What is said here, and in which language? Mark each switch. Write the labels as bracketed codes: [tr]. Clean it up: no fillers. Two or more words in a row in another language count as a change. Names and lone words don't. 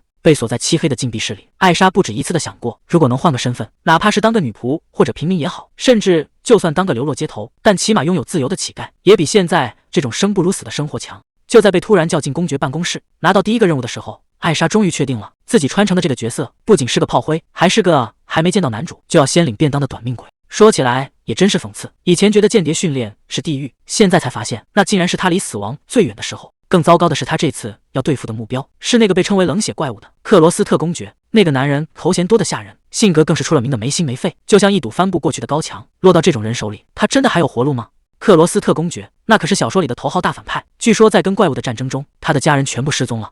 [zh] 被鎖在漆黑的禁閉室裡，艾莎不止一次地想過，如果能換個身份，哪怕是當個女僕或者平民也好，甚至就算當個流落街頭，但起碼擁有自由的乞丐，也比現在這種生不如死的生活強。就在被突然叫進公爵辦公室，拿到第一個任務的時候，艾莎終於確定了自己穿成的這個角色不僅是個炮灰，還是個還沒見到男主就要先領便當的短命鬼。說起來也真是諷刺，以前覺得間諜訓練是地獄，現在才發現那竟然是他離死亡最遠的時候。更糟糕的是，他這次要對付的目標是那個被稱為冷血怪物的克羅斯特公爵。那個男人头銜多得嚇人，性格更是出了名的沒心沒肺，就像一堵翻不過去的高牆。落到這種人手裡，他真的還有活路嗎？克羅斯特公爵那可是小說裡的頭號大反派，據說在跟怪物的戰爭中，他的家人全部失蹤了。